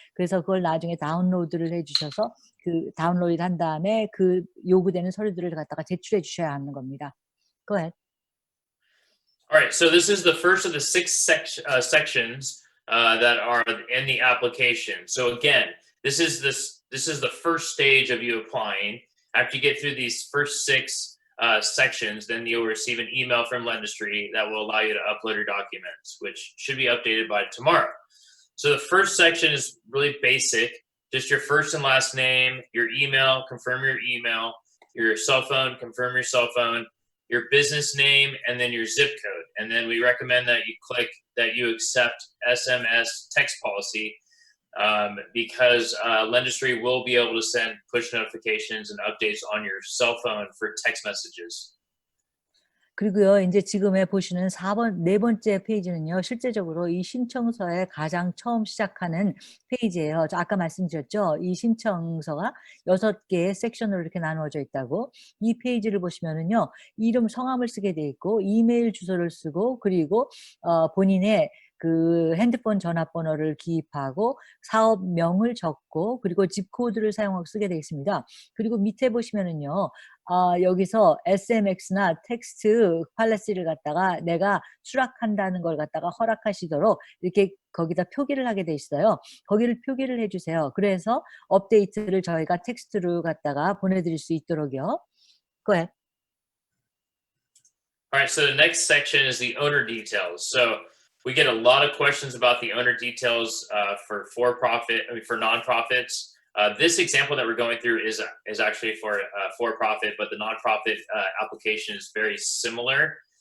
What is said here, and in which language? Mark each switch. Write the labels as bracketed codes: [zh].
[ko] 그래서 그걸 나중에 다운로드를 해주셔서 다운로드 한 다음에 그 요구되는 서류들을 갖다가 제출해 주셔야 하는 겁니다. [en] Go ahead. All right, so this is the first of the 6 sections that are in the application. So again, this is the first stage of you applying. After you get through these first 6 sections, then you'll receive an email from Lendistry that will allow you to upload your documents, which should be updated by tomorrow. So the first section is really basic, just your first and last name, your email, confirm your email, your cell phone, confirm your cell phone, your business name, and then your zip code. And then we recommend that you click that you accept SMS text policy because Lendistry will be able to send push notifications and updates on your cell phone for text messages. [ko] 그리고요, 이제 지금에 보시는 4번째 페이지는요, 실제적으로 이 신청서의 가장 처음 시작하는 페이지예요. 저 아까 말씀드렸죠? 이 신청서가 6개의 섹션으로 이렇게 나누어져 있다고. 이 페이지를 보시면은요, 이름, 성함을 쓰게 돼 있고, 이메일 주소를 쓰고, 그리고 본인의 그 핸드폰 전화번호를 기입하고 사업명을 적고 그리고 집 코드를 사용하고 쓰게 되어 있습니다. 그리고 밑에 보시면은요. 여기서 SMX나 텍스트 팔레시를 갖다가 내가 수락한다는 걸 갖다가 허락하시도록 이렇게 거기다 표기를 하게 돼 있어요. 거기를 표기를 해 주세요. 그래서 업데이트를 저희가 텍스트로 갖다가 보내드릴 수 있도록요. [en] Go ahead. All right, so the next section is the owner details. So we get a lot of questions about the owner details for nonprofits. This example that we're going through is actually for profit, but the nonprofit application is very similar.